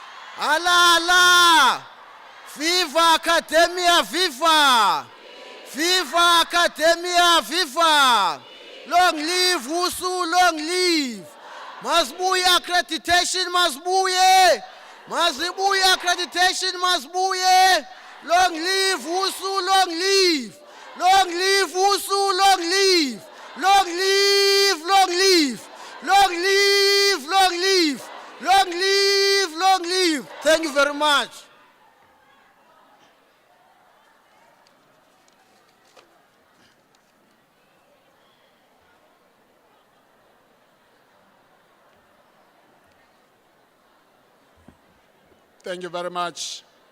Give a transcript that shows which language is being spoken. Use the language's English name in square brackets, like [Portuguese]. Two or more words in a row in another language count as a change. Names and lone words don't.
[Arabic] Allah, Allah. [Spanish] Viva Academia, viva. Viva Academia, viva. [English] Long live WSU, long live. Masbuye accreditation, masbuye. Masbuye accreditation, masbuye. Long live WSU, long live. Long live WSU, long live. Long live, long live. Long live, long live. Long live, long live. Thank you very much. Thank you very much.